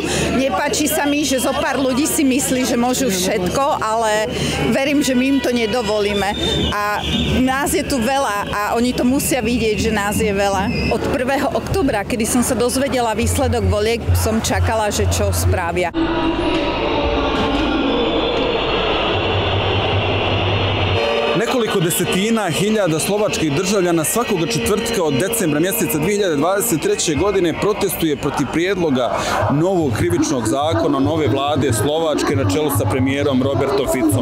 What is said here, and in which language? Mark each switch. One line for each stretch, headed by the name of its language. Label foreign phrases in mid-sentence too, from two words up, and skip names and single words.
Slovak: Nepáči sa mi, že zo pár ľudí si myslí, že môžu všetko, ale verím, že my im to nedovolíme. A nás je tu veľa a oni to musia vidieť, že nás je veľa. Od 1. októbra, kedy som sa dozvedela výsledok volieb, som čakala, že čo spravia.
Bosnian: Nekoliko desetina hiljada slovačkih državljana svakoga četvrtka od decembra mjeseca 2023. godine protestuje protiv prijedloga novog krivičnog zakona nove vlade Slovačke na čelu sa premijerom Robertom Ficom.